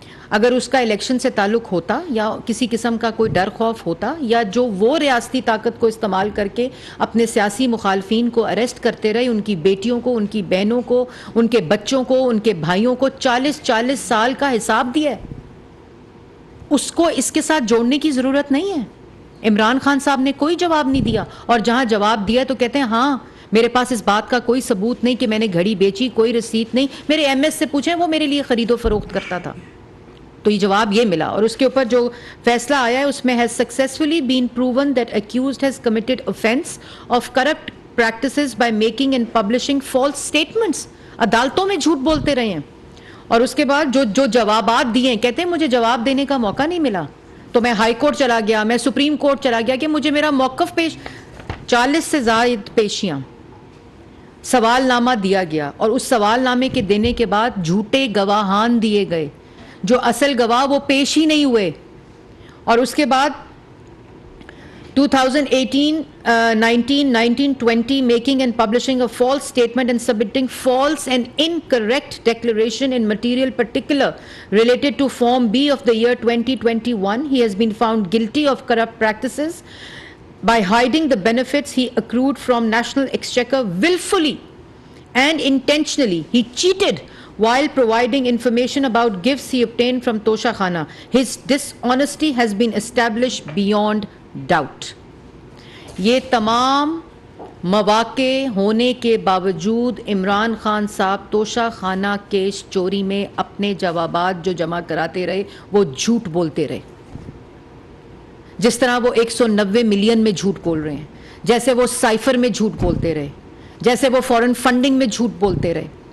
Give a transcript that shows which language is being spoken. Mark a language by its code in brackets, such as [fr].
[ur] اگر اس کا الیکشن سے تعلق ہوتا یا کسی قسم کا کوئی ڈر خوف ہوتا, یا جو وہ ریاستی طاقت کو استعمال کر کے اپنے سیاسی مخالفین کو اریسٹ کرتے رہے, ان کی بیٹیوں کو, ان کی بہنوں کو, ان کے بچوں کو, ان کے بھائیوں کو 40 سال کا حساب دیا ہے, اس کو اس کے ساتھ جوڑنے کی ضرورت نہیں ہے. عمران خان صاحب نے کوئی جواب نہیں دیا, اور جہاں جواب دیا تو کہتے ہیں ہاں میرے پاس اس بات کا کوئی ثبوت نہیں کہ میں نے گھڑی بیچی, کوئی رسید نہیں, میرے ایم ایس سے پوچھیں وہ میرے لیے خرید و فروخت کرتا تھا. تو یہ جواب یہ ملا. اور اس کے اوپر جو فیصلہ آیا ہے اس میں [en] has successfully been proven that accused has committed offense of corrupt practices by making and publishing false statements. [ur] عدالتوں میں جھوٹ بولتے رہے ہیں. اور اس کے بعد جو جوابات دیے ہیں, کہتے ہیں مجھے جواب دینے کا موقع نہیں ملا, تو میں ہائی کورٹ چلا گیا, میں سپریم کورٹ چلا گیا کہ مجھے میرا موقف پیش, 40 سے زائد پیشیاں, سوال نامہ دیا گیا, اور اس سوال نامے کے دینے کے بعد جھوٹے گواہان دیے گئے, جو اصل گواہ وہ پیش ہی نہیں ہوئے. اور اس کے بعد [en] 2018, 19, 19, 20 making and publishing a false statement and submitting false and incorrect declaration in material particular related to Form B of the year 2021. He has been found guilty of corrupt practices by hiding the benefits he accrued from National Exchequer willfully and intentionally. He cheated while providing information about gifts he obtained from Tosha Khana. His dishonesty has been established beyond doubt. [ur] یہ تمام مواقع ہونے کے باوجود عمران خان صاحب توشہ خانہ case چوری میں اپنے جوابات جو جمع کراتے رہے وہ جھوٹ بولتے رہے. جس طرح وہ 190 ملین میں جھوٹ بول رہے ہیں, جیسے وہ سائفر میں جھوٹ بولتے رہے, جیسے وہ فورن فنڈنگ میں جھوٹ بولتے رہے.